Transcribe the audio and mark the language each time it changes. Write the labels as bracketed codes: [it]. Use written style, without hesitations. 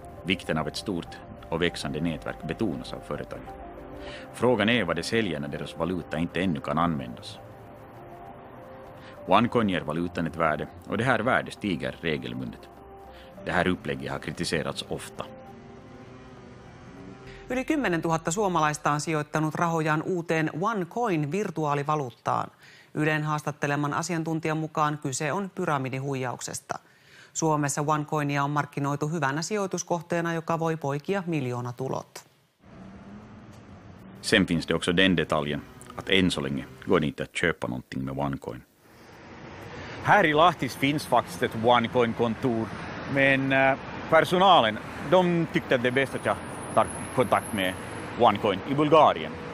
[sv] Vikten av ett stort och växande nätverk betonas av företagen. Frågan är vad det säljer när deras valuta inte ännu kan användas. OneCoin ger valutan ett värde och det här värdet stiger regelbundet. Det här upplägget har kritiserats ofta. [fi] Yli 10 000 suomalaista on sijoittanut rahojaan uuteen OneCoin-virtuaalivaluuttaan. Ylen haastatteleman asiantuntijan mukaan kyse on pyramidihuijauksesta. Suomessa OneCoinia on markkinoitu hyvänä sijoituskohteena, joka voi poikia miljoonatulot. [sv] Sen finns det också den detaljen att än så länge går det inte att köpa någonting med OneCoin. Här i Lahtis finns faktiskt ett OneCoin-kontor, men personalen de tyckte att det är bäst att jag tar kontakt med OneCoin i Bulgarien.